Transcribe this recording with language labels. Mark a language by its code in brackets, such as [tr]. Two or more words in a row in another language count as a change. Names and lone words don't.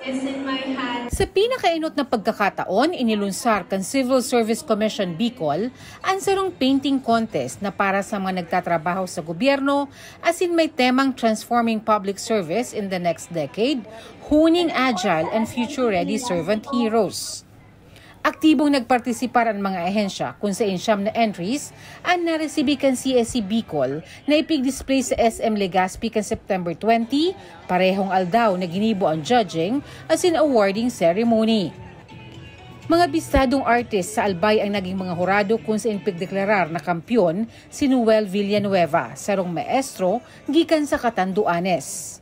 [en] It's in my hand. [bik] Sa pinakainot na pagkakataon, inilunsar kan Civil Service Commission Bicol ang sarong [en] painting contest [bik] na para sa mga nagtatrabaho sa gobyerno [en] as in [bik] may temang Transforming Public Service in the Next Decade, Honing Agile and Future-Ready Servant Heroes. Aktibong nagpartisipar ang mga ahensya kung sa insyam na entries ang naresibi kan CSC Bicol na ipig-display sa SM Legazpi kan September 20, parehong aldaw na ginibo ang judging as in [en] awarding ceremony. [bik] Mga bistadong artist sa Albay ang naging mga hurado kung sa ipigdeklarar na kampyon si Noel Villanueva, sarong maestro gikan sa Catanduanes.